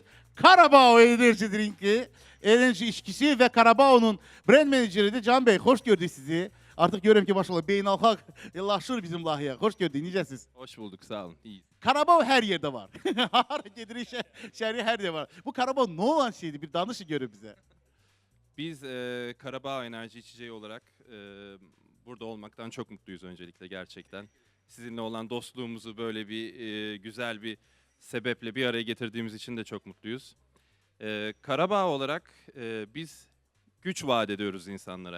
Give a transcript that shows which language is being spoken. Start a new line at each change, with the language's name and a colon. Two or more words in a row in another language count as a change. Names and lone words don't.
Azerbaijani: Karabağ Enerji Drinki, enerji içkisi və Karabağ'ın brand menajeridir. Can Bey, xoş gördük sizi. Artıq görürəm ki, maşallah beynəlxalqlaşır bizim layihə. Xoş gördük, necəsiz?
Turkish: Hoş bulduk, sağ olun. İyiyiz.
Azerbaijani: Karabağ hər yerdə var. Hara gedirik, şəhəri hər yerdə var. Bu Karabağ nə olan şeydir? Bir danışın görün bizə.
Turkish: Biz Karabağ Enerji İçeceği olarak burada olmaktan çok mutluyuz öncelikle gerçekten. Sizinle olan dostluğumuzu böyle bir güzel bir sebeple bir araya getirdiğimiz için de çok mutluyuz. Karabağ olarak biz güç vaat ediyoruz insanlara.